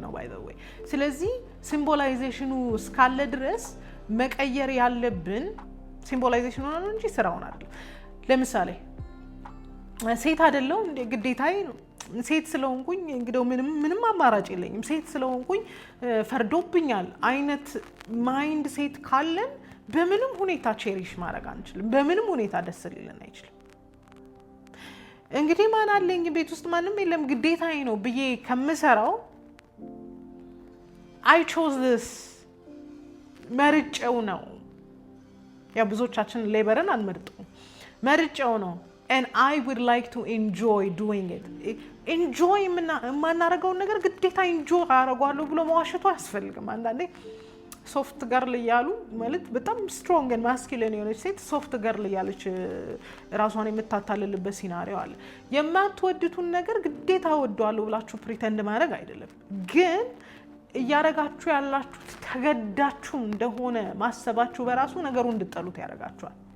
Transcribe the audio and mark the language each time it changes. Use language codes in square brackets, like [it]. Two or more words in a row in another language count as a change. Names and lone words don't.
[am] ነው [en] by the way። [am] ስለዚህ ሲምቦላይዜሽኑ እስካለ ድረስ መቀየር ያለብን ሲምቦላይዜሽኑ ነው እንጂ ስራውን አይደለም። ለምሳሌ ሴት አይደለው እንደ ግዴታዬ ነው ሴት ስለሆንኩኝ እንግዲህ ምንም አማራጭ የለኝም ሴት ስለሆንኩኝ ፈርዶብኛል አይነት ማይንድ ሴት ካለን በምንም ሁኔታ ቼሪሽ ማድረግ አንችልም። በምንም ሁኔታ ደስ ሊለን አይችልም። እንግዲህ ማን አለኝ ቤት ውስጥ ማንም የለም ግዴታዬ ነው ብዬ ከምሰራው [en] I chose this [am] መርጬው ነው። ያ ብዙዎቻችን ሌበርን አንመርጥም፣ መርጬው ነው [en] and I would like to enjoy doing it። [am] enjoy የማናደርገውን ነገር ግዴታ enjoy አደርጋለሁ ብሎ መዋሸቱ አያስፈልግም። አንዳንዴ [en] soft girl [am] እያሉ ማለት በጣም [en] strong and masculine [am] የሆነች ሴት [en] soft girl [am] እያለች ራሷን የምታታልልበት ሲናሪዮ አለ። የማትወድቱን ነገር ግዴታ ወደዋለሁ ብላችሁ ፕሪተንድ ማድረግ አይደለም፣ ግን እያረጋችሁ ያላችሁት ተገዳችሁ እንደሆነ ማሰባችሁ በራሱ ነገሩ እንድጠሉት ያረጋችኋል።